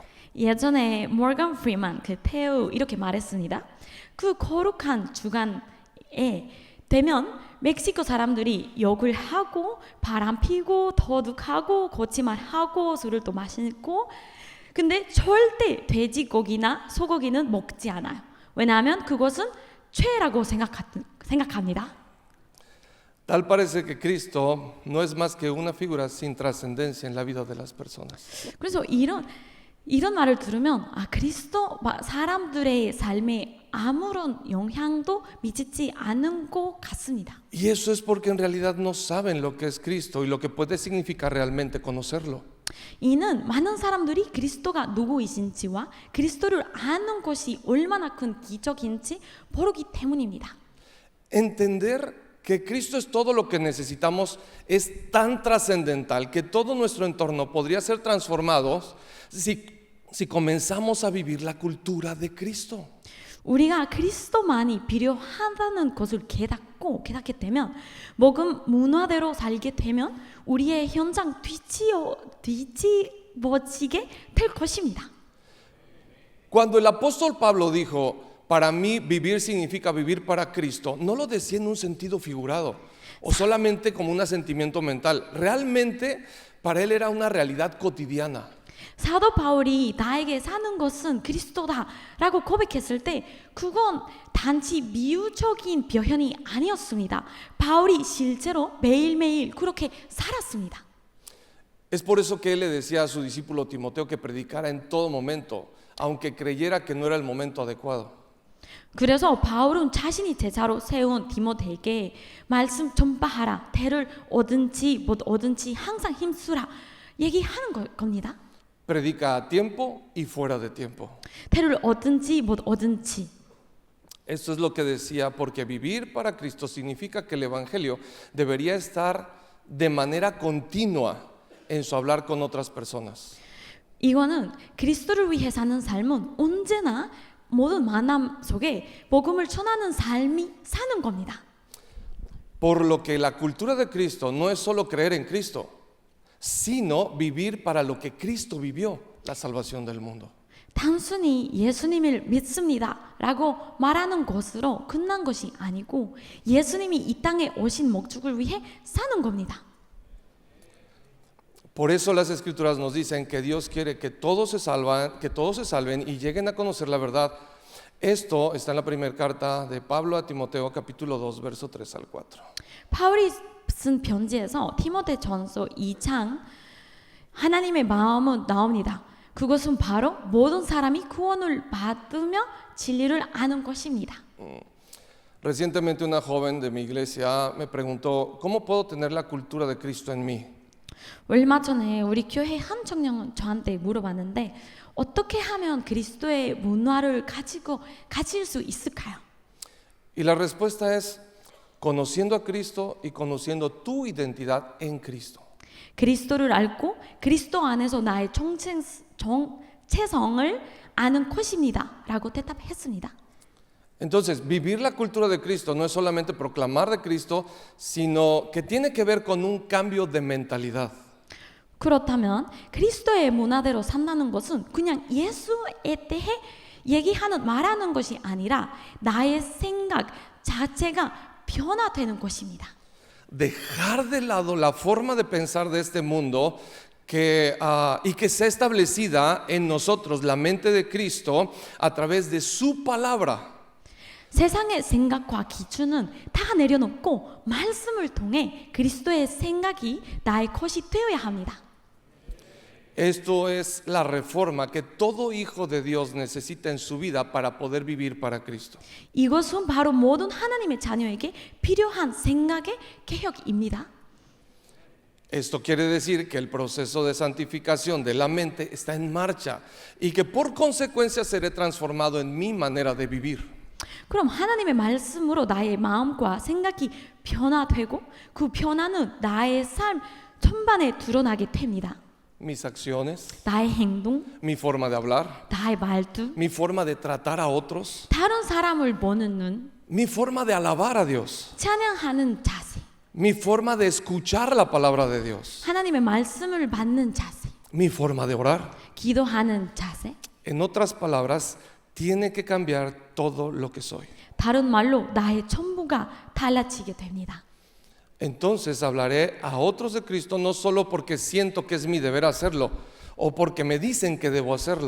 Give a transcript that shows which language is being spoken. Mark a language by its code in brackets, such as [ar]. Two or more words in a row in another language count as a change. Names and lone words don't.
[ko] 예전에 모건 프리만 그 배우 이렇게 말했습니다. 그 거룩한 주간에 되면 멕시코 사람들이 욕을 하고 바람 피고 도둑하고 거짓말하고 술을 또 마시고 근데 절대 돼지고기나 소고기는 먹지 않아요. 왜냐하면 그것은 죄라고 생각합니다. [es] Tal parece que Cristo no es más que una figura sin trascendencia en la vida de las personas. [ko] 그래서 이런 말을 들으면 그리스도 사람들의 삶에 아무런 영향도 미치지 않은 것 같습니다. [es] Y eso es porque en realidad no saben lo que es Cristo y lo que puede significar realmente conocerlo. [ko] 이는 많은 사람들이 그리스도가 누구이신지와 그리스도를 아는 것이 얼마나 큰 기적인지 모르기 때문입니다. [es] Entender que Cristo es todo lo que necesitamos es tan trascendental que todo nuestro entorno podría ser transformado si comenzamos a vivir la cultura de Cristo. [ko] 우리가 그리스도만이 필요하다는 것을 깨닫게 되면 먹은 문화대로 살게 되면 우리의 현장 뒤집어지게 될 것입니다. [es] Cuando el apóstol Pablo dijo, para mí vivir significa vivir para Cristo, no lo decía en un sentido figurado o solamente como un asentimiento mental. Realmente para él era una realidad cotidiana. [ko] 사도 바울이 나에게 사는 것은 그리스도다라고 고백했을 때 그건 단지 비유적인 표현이 아니었습니다. 바울이 실제로 매일매일 그렇게 살았습니다. [es] Es por eso que él le decía a su discípulo Timoteo que predicara en todo momento, aunque creyera que no era el momento adecuado. [ko] 그래서 바울은 자신이 제자로 세운 디모데에게 말씀 전파하라. 대를 얻은지 못 얻은지 항상 힘쓰라. 얘기하는 겁니다. [es] Predica a tiempo y fuera de tiempo. [ko] 대를 얻은지 못 얻은지. [es] Esto es lo que decía, porque vivir para Cristo significa que el Evangelio debería estar de manera continua en su hablar con otras personas. [ko] 이거는 그리스도를 위해 사는 삶은 언제나 모든 만남 속에 복음을 전하는 삶이 사는 겁니다. [es] Por lo que la cultura de Cristo no es solo creer en Cristo, sino vivir para lo que Cristo vivió, la salvación del mundo. [ko] 단순히 예수님을 믿습니다 라고 말하는 것으로 끝난 것이 아니고 예수님이 이 땅에 오신 목적을 위해 사는 겁니다. [es] Por eso las Escrituras nos dicen que Dios quiere que todos se salven y lleguen a conocer la verdad. Esto está en la primera carta de Pablo a Timoteo, capítulo 2, verso 3 al 4. [ko] 바울이 쓴 편지에서 디모데전서 2장 하나님의 마음은 나옵니다. 그것은 바로 모든 사람이 구원을 받으며 진리를 아는 것입니다. [es] Recientemente una joven de mi iglesia me preguntó, ¿cómo puedo tener la cultura de Cristo en mí? [ko] 얼마 전에 우리 교회 한 청년은 저한테 물어봤는데 어떻게 하면 그리스도의 문화를 가질 수 있을까요? [es] Y la respuesta es conociendo a Cristo y conociendo tu identidad en Cristo. [ko] 그리스도를 알고 그리스도 안에서 나의 정체성을 아는 것입니다 라고 대답했습니다. [es] Entonces, vivir la cultura de Cristo no es solamente proclamar de Cristo, sino que tiene que ver con un cambio de mentalidad. [ko] 그렇다면 그리스도의 문화대로 산다는 것은 그냥 예수에 대해 말하는 것이 아니라 나의 생각 자체가 변화되는 것입니다. [es] Dejar de lado la forma de pensar de este mundo y que sea establecida en nosotros la mente de Cristo a través de su palabra. [ko] 세상의 생각과 기준은 다 내려놓고 말씀을 통해 그리스도의 생각이 나의 것이 되어야 합니다. [es] Esto es la reforma que todo hijo de Dios necesita en su vida para poder vivir para Cristo. [ko] 이것은 바로 모든 하나님의 자녀에게 필요한 생각의 개혁입니다. [es] Esto quiere decir que el proceso de santificación de la mente está en marcha y que por consecuencia seré transformado en mi manera de vivir. [ko] 그럼 하나님의 말씀으로 나의 마음과 생각이 변화되고 그 변화는 나의 삶 전반에 드러나게 됩니다. [es] Mis acciones, [ko] 나의 행동, [es] mi forma de hablar, [ko] 나의 말투, [es] mi forma de tratar a otros, [ko] 다른 사람을 보는 눈, [es] mi forma de alabar a Dios, [ko] 찬양하는 자세, [es] mi forma de escuchar la palabra de Dios, [ko] 하나님의 말씀을 받는 자세, [es] mi forma de orar. [ko] 기도하는 자세. [es] En otras palabras, tiene que cambiar todo lo que soy. [ko] 다른 말로 나의 전부가 달라지게 됩니다. [es] Entonces hablaré a otros de Cristo no solo porque siento que es mi deber hacerlo o porque me dicen que debo hacerlo.